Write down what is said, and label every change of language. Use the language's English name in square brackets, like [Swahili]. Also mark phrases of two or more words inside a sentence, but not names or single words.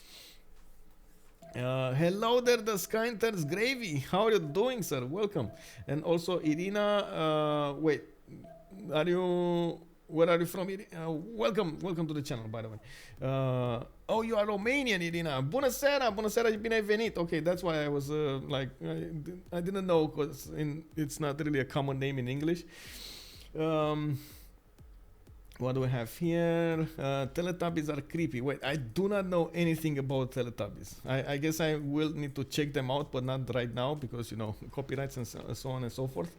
[English] Hello there, the Skynters Gravy. How are you doing, sir? Welcome. And also Irina, wait, where are you from, Irina? Welcome to the channel, by the way. Oh, you are Romanian, Irina. [Romanian] Bună seara, bine ai venit. [English] Okay, that's why I was I didn't know, because it's not really a common name in English. What do we have here? Teletubbies are creepy. Wait, I do not know anything about Teletubbies. I guess I will need to check them out, but not right now because, you know, copyrights and so on and so forth.